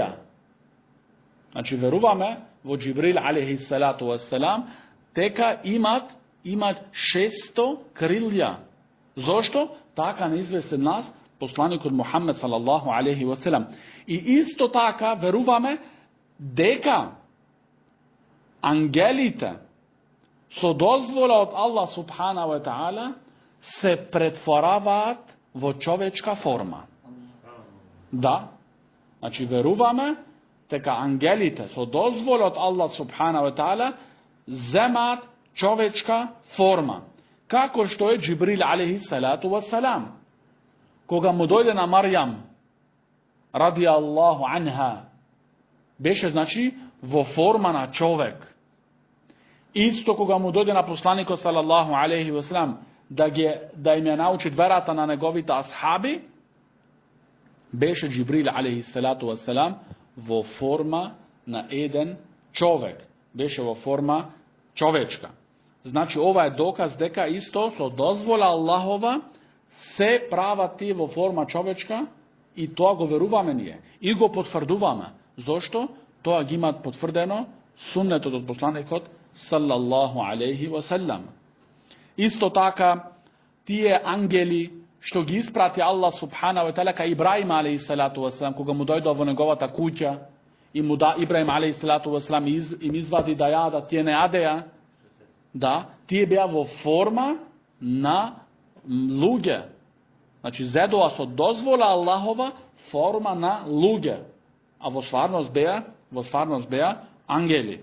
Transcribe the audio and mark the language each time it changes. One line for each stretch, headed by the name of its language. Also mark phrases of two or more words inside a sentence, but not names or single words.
Macedonian: Значи веруваме во Џибрил
Arabic: عليه الصلاة والسلام
Macedonian: тека имат 600 крилја. Zašto? Така не известе нас посланик од Мухамед
Arabic: صلى الله عليه وسلم.
Macedonian: И исто така веруваме дека ангелите со дозвола од Аллах
Arabic: سبحانه وتعالى
Macedonian: се претвораат во човечка форма. Да. Значи веруваме тека ангелите со дозвола од Аллах
Arabic: سبحانه وتعالى
Macedonian: земат човечка форма. Како што је Џибрил
Arabic: عليه الصلاة والسلام.
Macedonian: Кога му дојде на Маријам
Arabic: رضي الله عنها,
Macedonian: беше значи во форма на човек. Исто кога му дојде на посланико
Arabic: صلى الله عليه وسلم,
Macedonian: да им је научит верата на његовита асхаби, беше Џибрил
Arabic: عليه الصلاة والسلام
Macedonian: во форма на један човек. Беше во форма човечка. Значи ово је доказ дека исто со дозвола Аллахова се праваат во форма човечка И тоа го веруваме ние. И го потврдуваме. Зошто? Тоа ги имат потврдено суннетот од посланикот
Arabic: صلى الله عليه وسلم.
Macedonian: Исто така, тие ангели што ги испрати Аллах
Arabic: سبحانه وتعالى
Macedonian: кај Ибраим
Arabic: عليه الصلاة والسلام,
Macedonian: кога му дојдоа во неговата куќа, и му да Ибраим
Arabic: عليه الصلاة والسلام
Macedonian: им извади да јадат, тие не јадеа, да, тие беа во форма на луѓе. Значи, зедоа со дозвола Аллахова форма на луѓе, а во стварност беа ангели.